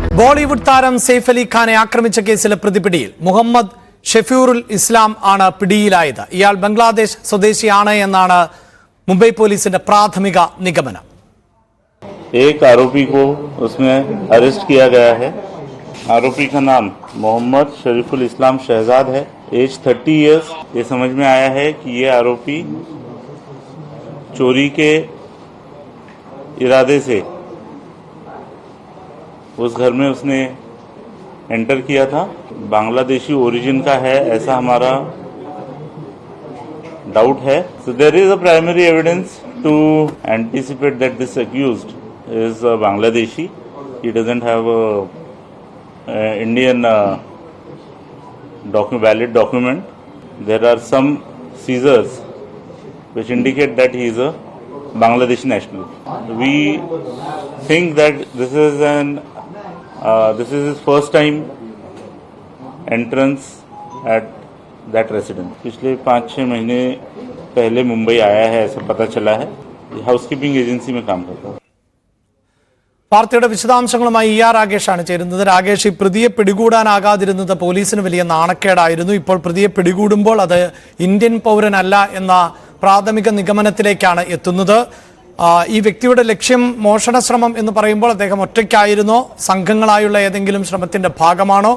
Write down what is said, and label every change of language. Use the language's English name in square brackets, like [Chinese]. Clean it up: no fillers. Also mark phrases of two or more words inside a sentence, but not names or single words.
[Malayalam] ബോളിവുഡ് താരം സെയ്ഫ് അലി ഖാനെ ആക്രമിച്ച കേസിലെ പ്രതിപിടിയിൽ മുഹമ്മദ് ഷെഫീറുൽ ഇസ്ലാം ആണ് പിടിയിലായത്. ഇയാൾ ബംഗ്ലാദേശ് സ്വദേശിയാണ് എന്നാണ് മുംബൈ പോലീസിന്റെ പ്രാഥമിക നിഗമനം. [Hindi] एक आरोपी को उसमें अरेस्ट किया गया है. आरोपी का नाम मोहम्मद शरीफुल इस्लाम शहजाद है. [English] age 30 years. [Hindi] ये समझ में आया है कि ये आरोपी चोरी के इरादे से उस घर में उसने एंटर किया था. बांग्लादेशी ओरिजिन का है ऐसा हमारा डाउट है. [English] So there is a primary evidence to anticipate that this accused is Bangladeshi. He doesn't have a Indian valid document. There are some seizures which indicate that he is a Bangladeshi national. We think that this is his first time entrance at that residence. [Hindi] पिछले 5-6 महीने पहले मुंबई आया है ऐसा पता चला है. [English] housekeeping agency [Hindi] में काम करता है. [Malayalam] വാർത്തയുടെ വിശദാംശങ്ങളുമായി രാകേഷാണ് ചേരുന്നത്. രാകേഷ്, ഈ പ്രതിയെ പിടികൂടാനാകാതിരുന്നത് പോലീസിന് വലിയ നാണക്കേടായിരുന്നു. ഇപ്പോൾ പ്രതിയെ പിടികൂടുമ്പോൾ അത് ഇന്ത്യൻ പൗരനല്ല എന്ന പ്രാഥമിക നിഗമനത്തിലേക്കാണ് എത്തുന്നത്. ഈ വ്യക്തിയുടെ ലക്ഷ്യം മോഷണ ശ്രമം എന്ന് പറയുമ്പോൾ അദ്ദേഹം ഒറ്റയ്ക്കായിരുന്നോ, സംഘങ്ങളായുള്ള ഏതെങ്കിലും ശ്രമത്തിന്റെ ഭാഗമാണോ?